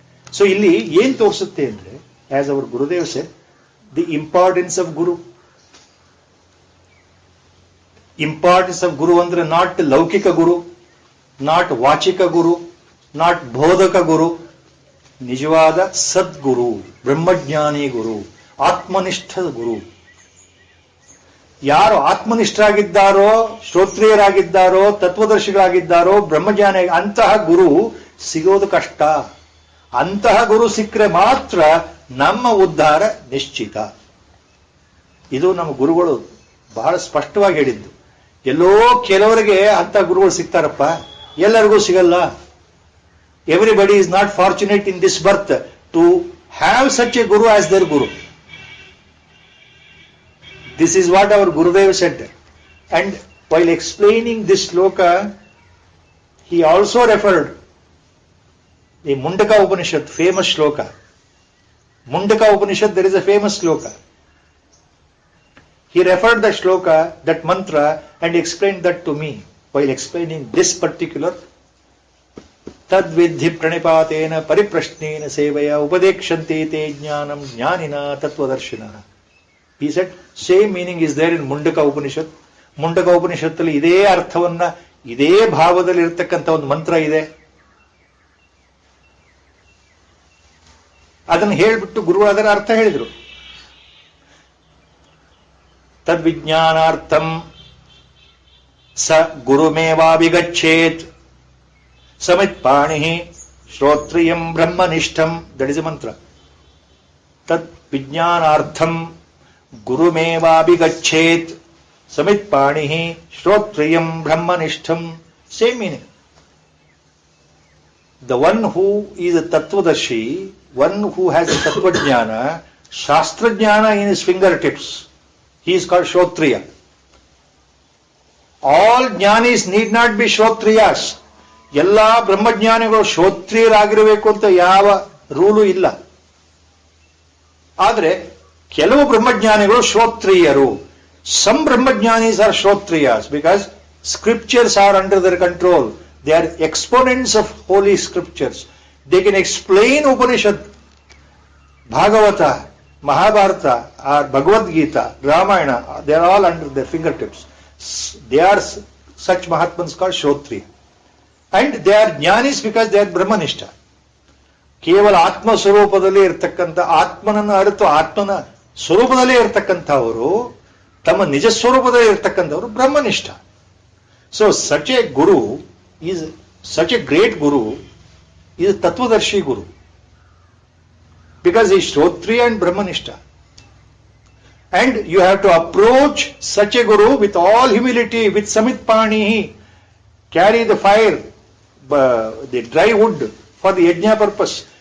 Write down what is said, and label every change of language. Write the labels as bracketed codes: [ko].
[en] So [kn] ಇಲ್ಲಿ ಏನ್ ತೋರಿಸುತ್ತೆ ಅಂದ್ರೆ, [en] as our Gurudev said, the importance of Guru. Importance of Guru [kn] ಅಂದ್ರೆ not ಲೌಕಿಕ ಗುರು, not ವಾಚಿಕ ಗುರು, not ಬೋಧಕ ಗುರು, ನಿಜವಾದ ಸದ್ಗುರು, ಬ್ರಹ್ಮಜ್ಞಾನಿ ಗುರು, ಆತ್ಮನಿಷ್ಠ ಗುರು. ಯಾರು ಆತ್ಮನಿಷ್ಠರಾಗಿದ್ದಾರೋ, ಶ್ರೋತ್ರಿಯರಾಗಿದ್ದಾರೋ, ತತ್ವದರ್ಶಿಗಳಾಗಿದ್ದಾರೋ, ಬ್ರಹ್ಮಜ್ಞಾನಿ, ಅಂತಹ ಗುರು ಸಿಗೋದು ಕಷ್ಟ. ಅಂತಹ ಗುರು ಸಿಕ್ಕರೆ ಮಾತ್ರ ನಮ್ಮ ಉದ್ಧಾರ ನಿಶ್ಚಿತ. ಇದು ನಮ್ಮ ಗುರುಗಳು ಬಹಳ ಸ್ಪಷ್ಟವಾಗಿ ಹೇಳಿದ್ದು. ಎಲ್ಲೋ ಕೆಲವರಿಗೆ ಅಂತ ಗುರುಗಳು ಸಿಗ್ತಾರಪ್ಪ, ಎಲ್ಲರಿಗೂ ಸಿಗಲ್ಲ. [en] Everybody is not fortunate in this birth to have such a guru as their guru. This is what our Gurudev said. And while explaining this shloka, he also referred the Mundaka Upanishad, famous shloka. Mundaka Upanishad, there is a famous shloka. He referred the shloka, that mantra, and explained that to me while explaining this particular [sa] Tadvidhi pranipatena pariprashnena sevaya upadekshanti te jnanam jnanina tattvadarshina. [en] He said, same meaning is there in Mundaka Upanishad. [kn] Mundaka Upanishad ಅಲ್ಲಿ ಇದೇ ಅರ್ಥವನ್ನ, ಇದೇ ಭಾವದಲ್ಲಿ ಇರತಕ್ಕಂಥ ಒಂದು ಮಂತ್ರ ಇದೆ. ಅದನ್ನು ಹೇಳಿಬಿಟ್ಟು ಗುರುಗಳು ಅದರ ಅರ್ಥ ಹೇಳಿದರು. [sa] ತದ್ವಿಜ್ಞಾನಾರ್ಥಂ ಸ ಗುರುಮೇವಾಭಿಗಚ್ಚೇತ್ ಸಮಿತ್ಪಾಣಿ ಶ್ರೋತ್ರಿಯಂ ಬ್ರಹ್ಮನಿಷ್ಠಂ. [en] That is a mantra. [sa] ತದ್ವಿಜ್ಞಾನಾರ್ಥಂ ಗುರುಮೇವಾಭಿಗಚ್ಚೇತ್ ಸಮಿತ್ಪಾಣಿ ಶ್ರೋತ್ರಿಯಂ ಬ್ರಹ್ಮನಿಷ್ಠಂ. [en] Same meaning. The one who is a Tattvadarshi, one who has a Tattvajnana, Shastrajnana in his fingertips, he is called Shrotriya. All ಜ್ಞಾನೀಸ್ need not be ಶ್ರೋತ್ರಿಯಾಸ್. [kn] ಎಲ್ಲಾ ಬ್ರಹ್ಮಜ್ಞಾನಿಗಳು ಶ್ರೋತ್ರಿಯರಾಗಿರಬೇಕು ಅಂತ ಯಾವ ರೂಲು ಇಲ್ಲ. ಆದ್ರೆ ಕೆಲವು ಬ್ರಹ್ಮಜ್ಞಾನಿಗಳು ಶ್ರೋತ್ರಿಯರು. [en] Some Brahmajnanis are Shrotriyas because scriptures are under their control. They are exponents of holy scriptures. They can explain Upanishad, Bhagavata, Mahabharata, or Bhagavad Gita, Ramayana. They are all under their fingertips. They are such Mahatmans called Shrotriya. And they are Jnanis because they are Brahmanishta. [kn] ಕೇವಲ ಆತ್ಮ ಸ್ವರೂಪದಲ್ಲಿ ಇರತಕ್ಕಂಥ ಆತ್ಮನನ್ನು ಅರಿತು ಆತ್ಮನ ಸ್ವರೂಪದಲ್ಲೇ ಇರತಕ್ಕಂಥವರು, ತಮ್ಮ ನಿಜ ಸ್ವರೂಪದಲ್ಲಿ ಇರತಕ್ಕಂಥವರು ಬ್ರಹ್ಮನಿಷ್ಠ. [en] So such a guru is, such a great guru is a Tattvadarshi guru because he is Shrotriya and Brahmanishta. And you have to approach such a guru with all humility, with Samitpani, carry the fire, the dry wood for the yajna purpose.